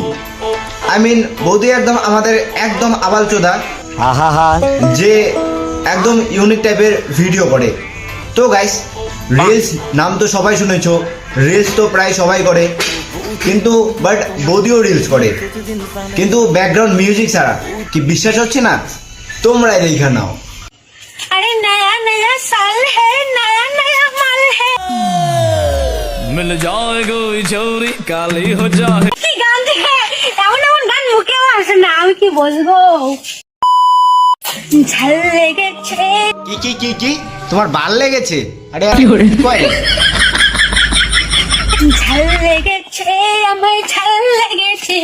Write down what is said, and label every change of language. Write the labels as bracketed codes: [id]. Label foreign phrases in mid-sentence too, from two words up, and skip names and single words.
[bn] বৌদি একদম আমাদের একদম আবালচোদা, যে একদম ইউনিক টাইপের ভিডিও করে। তো গাইস, রিলস নাম তো সবাই শুনেছো, রিলস তো প্রায় সবাই করে, কিন্তু বাট বৌদিও রিলস করে, কিন্তু ব্যাকগ্রাউন্ড মিউজিক ছাড়া। কি বিশ্বাস হচ্ছে না? তোমরাই দেখে নাও। [hi] अरे नया नया साल है, नया नया माल है, मिल जाए कोई छोरी काली हो जाए। [bn] কি গান দেখে এমন এমন গান মুখেও আসে না, আমি কি বলবো। ঝাল লেগেছে, কি কি কি কি তোমার ভাল লেগেছে? আরে কয় ঝাল লেগেছে, আমার ঝাল লেগেছে।